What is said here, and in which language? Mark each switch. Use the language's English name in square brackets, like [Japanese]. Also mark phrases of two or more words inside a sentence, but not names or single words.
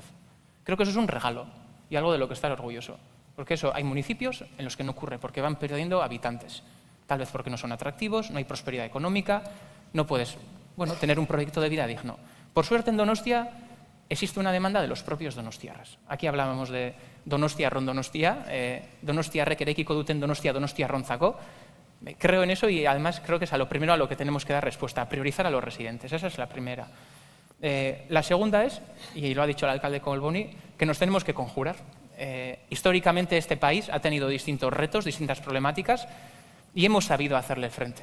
[Spanish] Creo que eso es un regalo y algo de lo que estar orgulloso. Porque eso, hay municipios en los que no ocurre, porque van perdiendo habitantes. Tal vez porque no son atractivos, no hay prosperidad económica, no puedes tener un proyecto de vida digno. Por suerte, en Donostia existe una demanda de los propios donostiarras. Aquí hablábamos de Donostia ron Donostia, [Basque] donostiarrek eraikiko duten Donostia donostiarrontzako. [Spanish] Creo en eso y además creo que es primero a lo que tenemos que dar respuesta, a priorizar a los residentes. Esa es la primera. La segunda es, y lo ha dicho el alcalde Colboni, que nos tenemos que conjurar. Históricamente este país ha tenido distintos retos, distintas problemáticas y hemos sabido hacerle frente.